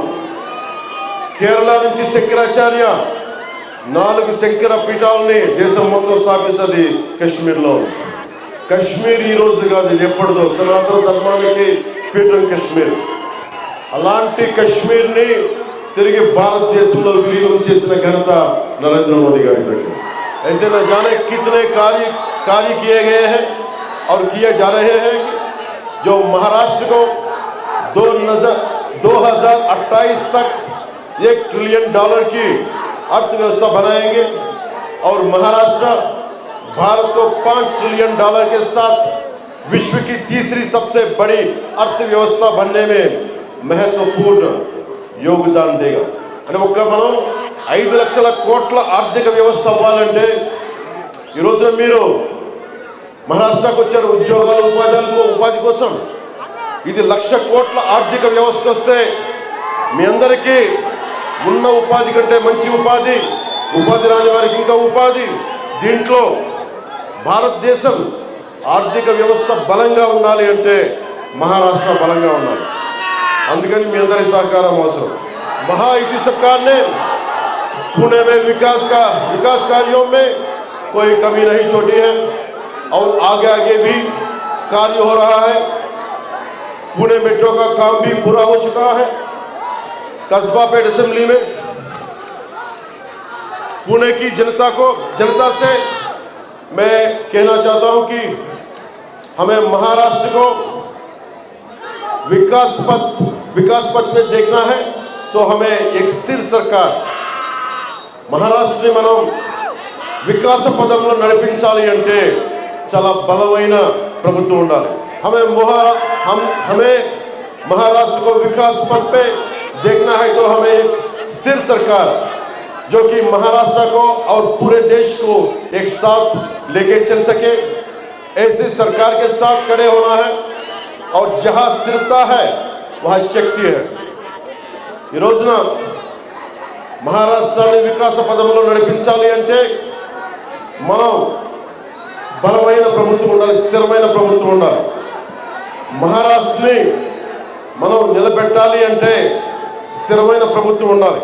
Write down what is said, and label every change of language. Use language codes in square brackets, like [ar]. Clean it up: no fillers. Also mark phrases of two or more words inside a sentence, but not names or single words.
[te] కేరళ నుంచి శంకరాచార్య 4 శంకర పీఠాలని దేశం మొత్తం స్థాపిస్తుంది కశ్మీర్లో. కశ్మీర్ ఈ రోజు కాదు, ఇది ఎప్పటిదో సనాతన ధర్మానికి పీఠం కశ్మీర్. అలాంటి కశ్మీర్ని తిరిగి భారతదేశంలో విలీనం చేసిన ఘనత నరేంద్ర మోదీ గారి దగ్గర. [hi] ऐसे न जाने कितने कार्य किए गए हैं और किए जा रहे हैं, जो महाराष्ट्र को 2028 तक $1 ट्रिलियन की अर्थव्यवस्था बनाएंगे और महाराष्ट्र भारत को $5 ट्रिलियन के साथ विश्व की तीसरी सबसे बड़ी अर्थव्यवस्था बनने में महत्वपूर्ण योगदान देगा। [te] అంటే ఒక్క మనం 5 లక్షల కోట్ల ఆర్థిక వ్యవస్థ అవ్వాలంటే ఈ రోజున మీరు మహారాష్ట్రకు వచ్చారు ఉద్యోగాలు ఉపాధి కోసం। ఇది 1 లక్ష కోట్ల ఆర్థిక వ్యవస్థ వస్తే మీ అందరికీ ఉన్న ఉపాధి కంటే మంచి ఉపాధి రాని వారికి ఇంకా ఉపాధి। దీంట్లో భారతదేశం ఆర్థిక వ్యవస్థ బలంగా ఉండాలి అంటే మహారాష్ట్ర బలంగా ఉండాలి। అందుకని మీ అందరి సహకారం అవసరం। [hi] महायुति सरकार ने पुणे में विकास कार्यों में कोई कमी नहीं छोड़ी है और आगे भी कार्य हो रहा है। पुणे मेट्रो का काम भी पूरा हो चुका है। कस्बा पेट असेंबली में पुणे की जनता से मैं कहना चाहता हूं कि हमें महाराष्ट्र को विकास पथ में देखना है तो हमें एक स्थिर सरकार महाराष्ट्र [te] మనం వికాస పదంలో నడిపించాలి అంటే చాలా బలమైన ప్రభుత్వం ఉండాలి। [hi] हमें महाराष्ट्र को विकास पथ पे देखना है तो हमें एक स्थिर सरकार जो कि महाराष्ट्र को और पूरे देश को एक साथ लेके चल सके, ऐसी सरकार के साथ खड़े होना है। और जहां स्थिरता है वहां शक्ति है। [te] ఈ రోజున మహారాష్ట్రాన్ని వికాస పదంలో నడిపించాలి అంటే మనం బలమైన ప్రభుత్వం ఉండాలి, స్థిరమైన ప్రభుత్వం ఉండాలి। మహారాష్ట్రని మనం నిలబెట్టాలి అంటే స్థిరమైన ప్రభుత్వం ఉండాలి।